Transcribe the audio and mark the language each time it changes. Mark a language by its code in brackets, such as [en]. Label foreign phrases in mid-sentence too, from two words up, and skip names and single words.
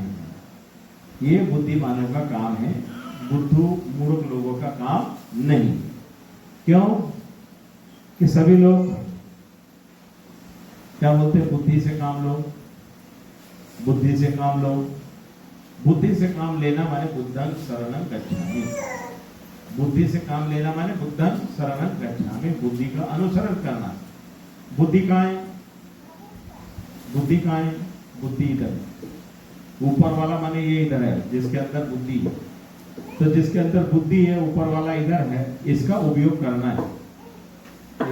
[hi] ये बुद्धिमानों का काम है, बुद्धू मूर्ख लोगों का काम नहीं। क्यों? कि सभी लोग क्या बोलते हैं, बुद्धि से काम लो, बुद्धि से काम लो। बुद्धि से काम लेना माने [pi] बुद्धं शरणं गच्छामि। [hi] बुद्धि से काम लेना माने [pi] बुद्धं शरणं गच्छामि, [hi] बुद्धि का अनुसरण करना। बुद्धि कहाँ है? बुद्धि इधर, ऊपर वाला माने ये इधर है, जिसके अंदर बुद्धि है। तो जिसके अंदर बुद्धि है, ऊपर वाला इधर है, इसका उपयोग करना है।